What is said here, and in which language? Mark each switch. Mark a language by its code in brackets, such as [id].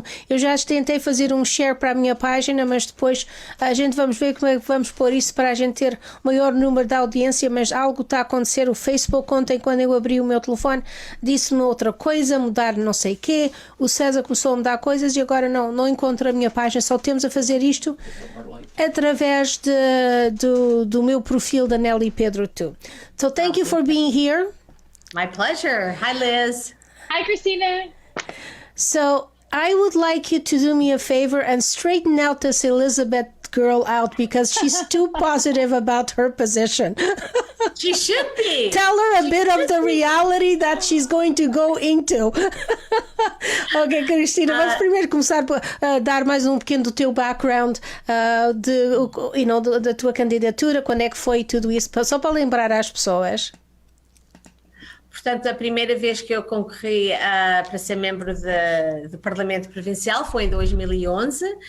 [pt] Eu já tentei fazer um share para a minha página, mas depois a gente vamos ver como é que vamos pôr isso para a gente ter maior número de audiência, mas algo está a acontecer. O Facebook ontem, quando eu abri o meu telefone, disse-me outra coisa, mudar não sei o quê. O César começou a mudar coisas e agora não encontro a minha página, só temos a fazer isto através do meu perfil da Nelly Pedro 2. [en] So thank you for being here. My pleasure. Hi, Liz. Hi, Christina. So I would like you to do me a favor and straighten out this Elizabeth girl out because she's too positive about her position. She should be. Tell her a bit of the reality that she's going to go into. [pt] Ok, Cristina, vamos primeiro começar a dar mais um pequeno do teu background, da tua candidatura, quando é que foi tudo isso, só para lembrar às pessoas. Portanto, a primeira vez que eu concorri para ser membro do Parlamento Provincial foi em 2011.